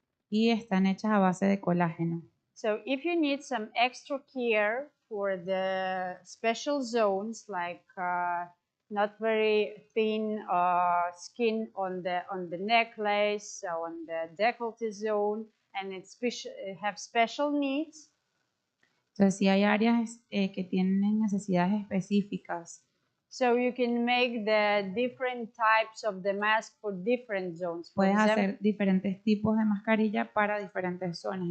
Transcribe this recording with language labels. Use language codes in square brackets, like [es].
[es] Y están hechas a base de colágeno. [en] So if you need some extra care for the special zones, like not very thin skin on the necklace, on the décolleté zone, and it have special needs. [es] Entonces, si hay áreas que tienen necesidades específicas. [en] So you can make the different types of the mask for different zones. [es] Puedes hacer diferentes tipos de mascarilla para diferentes zonas.